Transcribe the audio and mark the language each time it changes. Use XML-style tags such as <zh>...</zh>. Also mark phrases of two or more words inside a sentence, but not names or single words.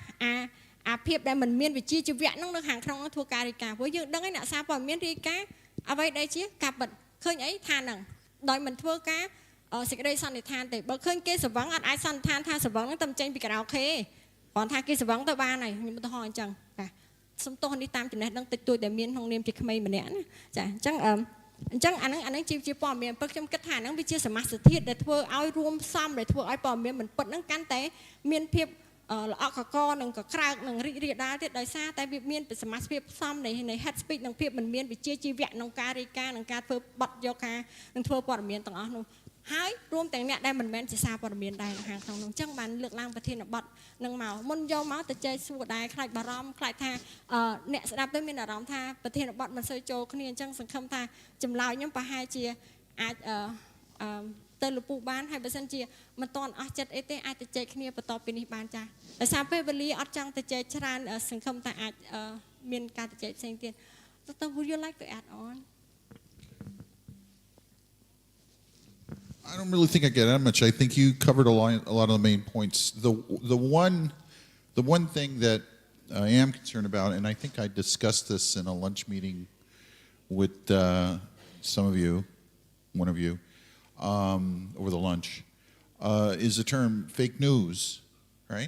<km>អាភាពដែលមិនមានវិជ្ជាជីវៈហ្នឹងនៅខាងក្នុងធ្វើការរាយការណ៍ព្រោះយើងដឹងហើយអ្នកសារព័ត៌មានរាយការណ៍អ្វីដែលជាការពិតឃើញអីថានឹងដោយមិនធ្វើការសេចក្តីសន្និដ្ឋានទេបើឃើញគេស្វឹងអត់អាចសន្និដ្ឋានថាស្វឹងនឹងតែចេញពីក្រៅអូខេគ្រាន់ថាគេស្វឹងទៅបានហើយខ្ញុំឧទាហរណ៍អញ្ចឹងចាសំទោសនេះតាមចំណេះដឹងតិចតួចដែលមានក្នុងនាមជាក្មេងម្នាក់ណាចាអញ្ចឹង អាហ្នឹងជាព័ត៌មានព្រោះខ្ញុំគិតថាហ្នឹងវាជាសមាសធាតុដែលធ្វើឲ្យរួមផ្សំដែលធ្វើឲ្យព័ត៌មានមិនពិតហ្នឹងកាន់តែមានភាពល្អកកនិងក៏ក្រើកនិងរីករាលដាលទៀតដោយសារ តែវាមានសមាសភាពផ្សំនៃ</km> <en>head speech</en> <km>និងភាពមិនមានវិជ្ជាជីវៈក្នុងការរាយការណ៍និងការធ្វើបទយកការនិងធ្វើព័ត៌មានទាំងអស់នោះ ហើយរួមទាំងអ្នកដែលមិនមែនជាសារព័ត៌មានដែរខាងក្នុងនោះអញ្ចឹងបានលើកឡើងប្រធានបទនឹងមកមុនយកមកទៅចែកសួរដែរខ្លាចបារម្ភខ្លាចថាអ្នកស្ដាប់ទៅមានអារម្មណ៍ថាប្រធានបទមិនសូវចូលគ្នាអញ្ចឹងសង្ឃឹមថាចម្លើយខ្ញុំប្រហែលជាអាចទៅលពូបានហើយបើសិនជាមិនតន់អស់ចិត្តអីទេអាចទៅចែកគ្នាបន្តពីនេះបានចាដោយសារពេលវេលាអត់ចង់ទៅចែកច្រើនសង្ឃឹមថាអាចមានការទៅចែកផ្សេងទៀត Dr.</km> <en>Would you like to add on? I don't really think I get that much. I think you covered a lot of the main points. The one thing that I am concerned about, and I think I discussed this in a lunch meeting with some of you, one of you, over the lunch, is the term fake news, right?</en>